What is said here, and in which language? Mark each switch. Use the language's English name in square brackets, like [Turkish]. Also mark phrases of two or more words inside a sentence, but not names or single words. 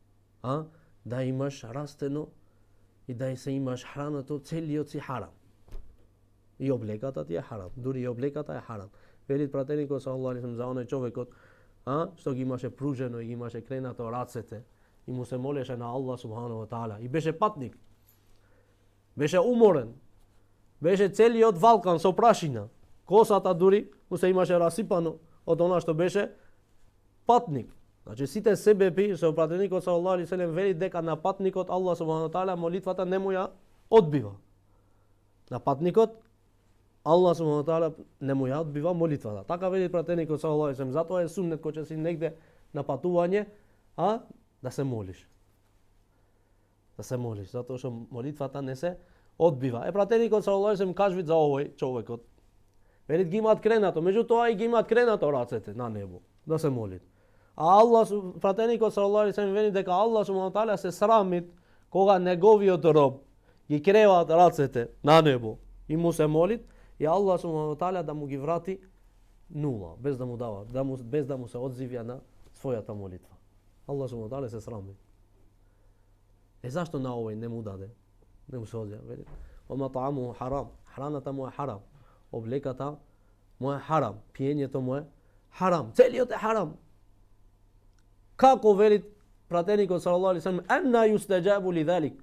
[Macedonian] Да имаш растено и да се имаш храната целиот си харам. И облеката ти е харам. Дури и облеката е харам. Велит пратеникот [Arabic] صلى الله عليه وسلم [Macedonian] за оној човекот, што ги имаше пружено и ги имаше кренато рацете и му се молеше на [Arabic] الله سبحانه وتعالى [Macedonian] и беше патник. Беше уморен. Беше целиот валкан со прашина. Косата дури му се имаше расипано од она што беше патник. Значи сите себепи со пратеникот [Arabic] صلى الله عليه وسلم [Macedonian] вели дека на патникот [Arabic] الله سبحانه وتعالى [Macedonian] молитвата не му ја одбива. На патникот [Arabic] الله سبحانه وتعالى [Macedonian] не му ја одбива молитвата. Така вели пратеникот [Arabic] صلى الله عليه وسلم. [Macedonian] Затоа е суннет кога ќе си негде на патување, да се молиш. Да се молиш, затоа што молитвата не се одбива. Пратеникот [Arabic] صلى الله عليه وسلم [Macedonian] кажи за овој човекот. Велит ги имаат кренато, меѓутоа и ги имаат кренато рацете на небо да се молит. А Аллах, пратеникот [Arabic] صلى الله عليه وسلم [Macedonian] вели дека [Arabic] الله سبحانه وتعالى [Macedonian] се срамит кога неговиот роб ги креваат рацете на небо и му се молит, и [Arabic] الله سبحانه وتعالى [Macedonian] да му ги врати нула, без да му дава, без да му се одзивја на својата молитва. [Arabic] الله سبحانه وتعالى [Macedonian] се срами. Зашто на овој не му даде? Не му се одзивја, вели. [Arabic] ومطعمه حرام, [Macedonian] храната му е харам, облеката му е харам, пиењето му е харам, целиот е харам. Како вели пратеникот [Arabic] صلى الله عليه وسلم, أنى يستجاب لذلك?